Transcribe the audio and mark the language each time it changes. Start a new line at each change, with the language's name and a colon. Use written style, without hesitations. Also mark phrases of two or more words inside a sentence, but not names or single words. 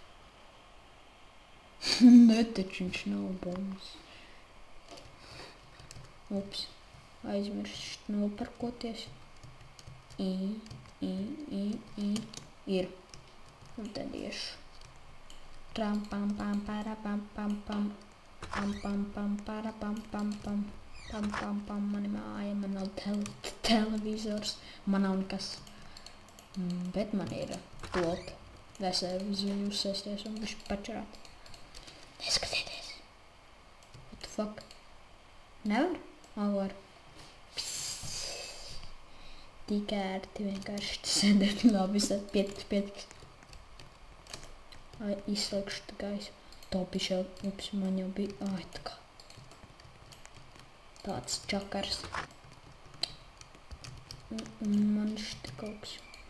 Latvian: Ne, taču viņš nav bombzis. Ups. Aizmirst noparkoties. Ir. Un tad iešu. Tram pam pam para pam pam pam. Pam pam pam para pam pam pam. Pam pam pam, mani māja, man nav televizors. Man nav nekas. Bet man ir plota. Veseli uzviļu uzsēsties un bišķi pačarāt. Neskatieties.
English: What the fuck?
Latvian: Nevar? Var. Tik ērti vienkārši sēdēt. Labi, es pietiks. Izslēgšu tā gaisu. Topišā, ups, man jau bija, tā kā. Tāds čakars. Man šitā kaut kas.